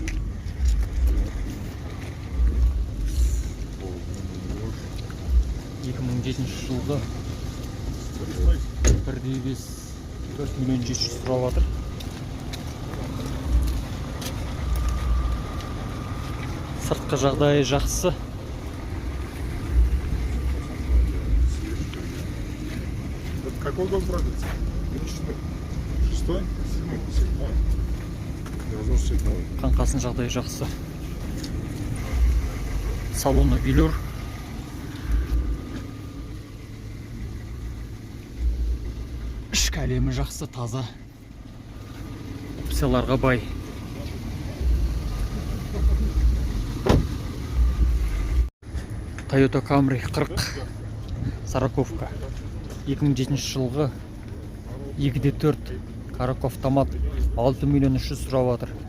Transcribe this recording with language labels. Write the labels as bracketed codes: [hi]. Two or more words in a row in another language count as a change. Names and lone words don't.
[kk] жылғы 1.5 4.700.000 сұрап жатыр. Сыртқы жағдайы жақсы. [ru] Какой год продается? 6-й? 7-й? [kk] Қаңқасын жағдайы жақсы. [ru] Салоны велюр. [kk] Ішкі әлемі жақсы, таза. Опцияларға бай. Toyota Camry 40 сороковка 2007 жылғы 2.4 [ru] коробка автомат [kk] 6.300.000 сұрап жатыр.